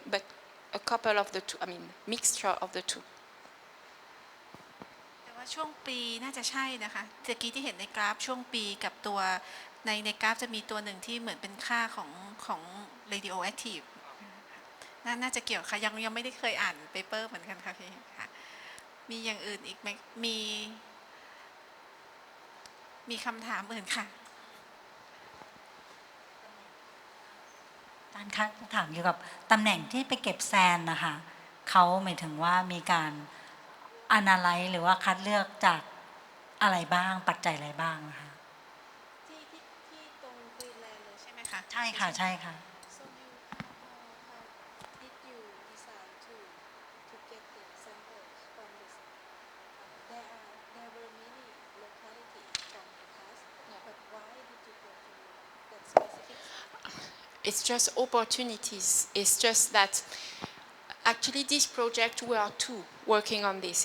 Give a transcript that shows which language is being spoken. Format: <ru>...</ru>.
<en>But a couple of the two, I mean, mixture of the two.</en> <th>แต่ว่าช่วงปีน่าจะใช่นะคะเมื่อกี้ที่เห็นในกราฟช่วงปีกับตัวในกราฟจะมีตัวหนึ่งที่เหมือนเป็นค่าของ radioactive น่าจะเกี่ยวค่ะยังไม่ได้เคยอ่านเปเปอร์เหมือนกันค่ะพี่ค่ะมีอย่างอื่นอีกไหมมีคำถามอื่นค่ะ อาจารย์คะถามเกี่ยวกับตำแหน่งที่ไปเก็บแซนนะคะเขาหมายถึงว่ามีการanalyze หรือว่าคัดเลือกจากอะไรบ้างปัจจัยอะไรบ้างนะคะ ที่ตรงกรีนแลนด์เลยใช่ไหมคะ ใช่ค่ะใช่ค่ะ</th> <en>So you how did you decide to get the samples from this there were many localities from the past but why did you go to that specific It's just opportunities. It's just that actually this project we are two working on this.</en>